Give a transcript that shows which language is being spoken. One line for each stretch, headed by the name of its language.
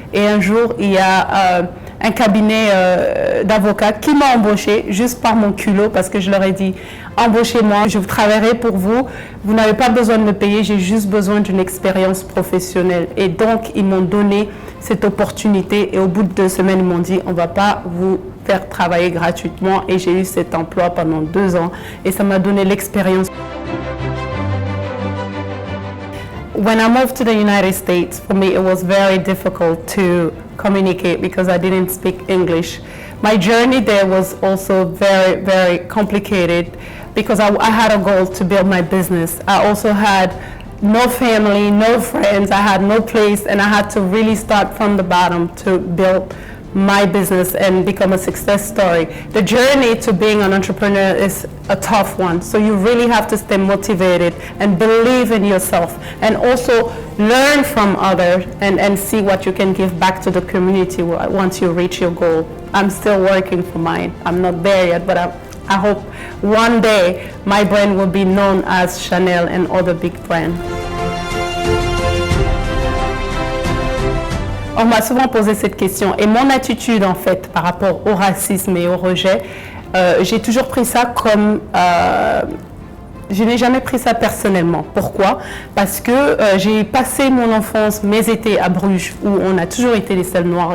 French: Et un jour, il y a un cabinet d'avocats qui m'a embauchée juste par mon culot parce que je leur ai dit « Embauchez-moi, je travaillerai pour vous, vous n'avez pas besoin de me payer, j'ai juste besoin d'une expérience professionnelle. » Et donc, ils m'ont donné cette opportunité et au bout de 2 semaines, ils m'ont dit « On ne va pas vous faire travailler gratuitement » et j'ai eu cet emploi pendant 2 ans et ça m'a donné l'expérience.
English: When I moved to the United States, for me it was very difficult to communicate because I didn't speak English. My journey there was also very, very complicated because I had a goal to build my business. I also had no family, no friends, I had no place, and I had to really start from the bottom to build my business and become a success story. The journey to being an entrepreneur is a tough one, so you really have to stay motivated and believe in yourself and also learn from others and see what you can give back to the community once you reach your goal. I'm still working for mine. I'm not there yet, but I hope one day my brand will be known as Chanel and other big brands.
French: On m'a souvent posé cette question et mon attitude en fait par rapport au racisme et au rejet, j'ai toujours pris ça comme... je n'ai jamais pris ça personnellement. Pourquoi? Parce que j'ai passé mon enfance, mes étés à Bruges où on a toujours été les seuls noirs.